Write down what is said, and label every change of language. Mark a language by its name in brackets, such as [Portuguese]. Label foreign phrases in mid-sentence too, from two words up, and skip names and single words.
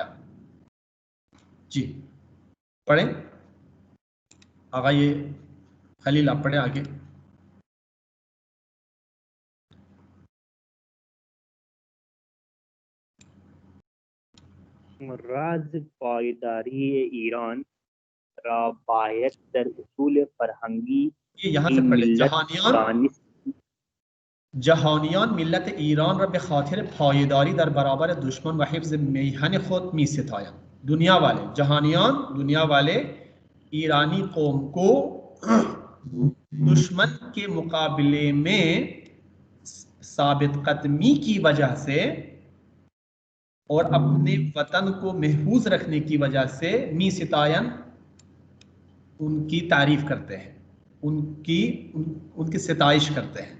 [Urdu] جی پڑھیں آقا، یہ خلیل آپ پڑھیں آگے. [Persian] راز پایداری ایران را باید در اصول فرهنگی [Urdu] یہاں سے پڑھ لیں. [Persian] جهانیان ملت ایران را به خاطر پایداری در برابر دشمن و حفظ میهن خود می ستایند. [Urdu] دنیا والے، جهانیان دنیا والے ایرانی قوم کو دشمن کے مقابلے میں ثابت قدمی کی وجہ سے اور اپنے وطن کو محفوظ رکھنے کی وجہ سے [Persian] می ستائن، [Urdu] ان کی تعریف کرتے ہیں، ان کی ستائش کرتے ہیں.